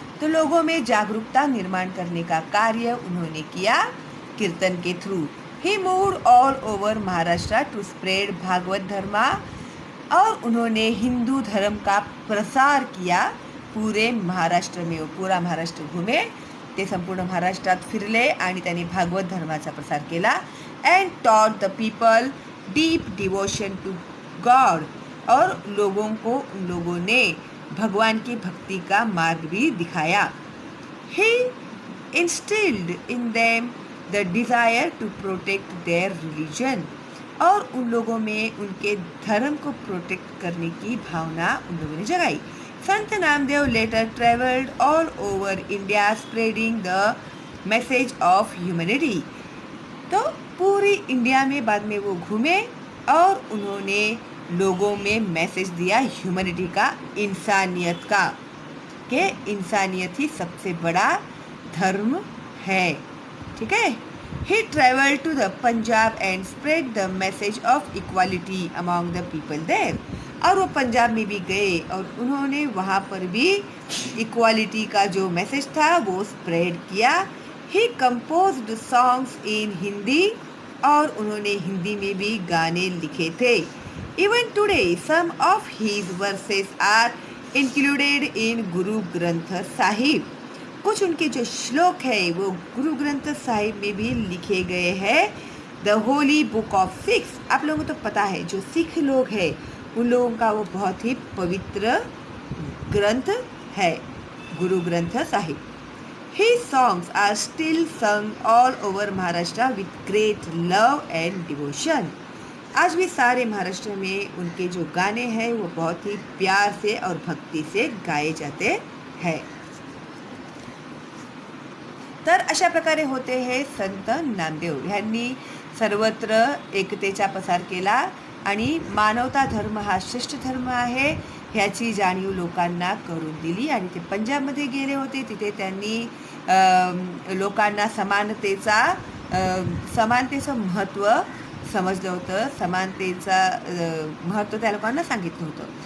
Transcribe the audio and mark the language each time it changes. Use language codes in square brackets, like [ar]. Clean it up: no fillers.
[hi] तो लोगों में जागरूकता निर्माण करने का कार्य उन्होंने किया कीर्तन के through. [en] He moved all over Maharashtra to spread Bhagwat dharma. [hi] और उन्होंने हिंदू धर्म का प्रसार किया पूरे महाराष्ट्र में। पूरा महाराष्ट्र घुमे, [mr] ते संपूर्ण महाराष्ट्रात फिरले आणि त्यांनी भागवत धर्माचा प्रसार केला। [en] And taught the people deep devotion to God. [hi] और लोगों को उन लोगों ने भगवान की भक्ति का मार्ग भी दिखाया। [en] He instilled in them the desire to protect their religion. [hi] और उन लोगों में उनके धर्म को प्रोटेक्ट करने की भावना उन लोगों ने जगाई। [en] Sant Namdev later travelled all over India spreading the message of humanity. [hi] तो पूरी इंडिया में बाद में वो घूमे और उन्होंने लोगों में मैसेज दिया ह्यूमैनिटी का, इंसानियत का, कि इंसानियत ही सबसे बड़ा धर्म है। ठीक है। [en] He traveled to the Punjab and spread the message of equality among the people there। [hi] और वो पंजाब में भी गए और उन्होंने वहाँ पर भी इक्वालिटी का जो मैसेज था वो स्प्रेड किया। [en] He composed songs in Hindi. [hi] और उन्होंने हिंदी में भी गाने लिखे थे। [en] Even today some of his verses are included in Guru Granth Sahib. [hi] कुछ उनके जो श्लोक है वो गुरु ग्रंथ साहिब में भी लिखे गए हैं। [en] The holy book of Sikhs. [hi] आप लोगों को तो पता है जो सिख लोग हैं उन लोगों का वो बहुत ही पवित्र ग्रंथ है, Guru Granth Sahib. [en] His songs are still sung all over Maharashtra with great love and devotion। [hi] आज भी सारे महाराष्ट्र में उनके जो गाने हैं वो बहुत ही प्यार से और भक्ति से गाए जाते हैं। [mr] तर अशा प्रकारे होते हे संत नामदेव ह्यांनी सर्वत्र एकतेचा प्रसार केला आणि मानवता धर्म हा श्रेष्ठ धर्म आहे ह्याची जाणीव लोकांना करून दिली। आणि ते पंजाबमध्ये गेले होते, तिथे त्यांनी लोकांना समानतेचं महत्त्व समजलं होतं, समानतेचं महत्त्व त्या लोकांना सांगितलं होतं।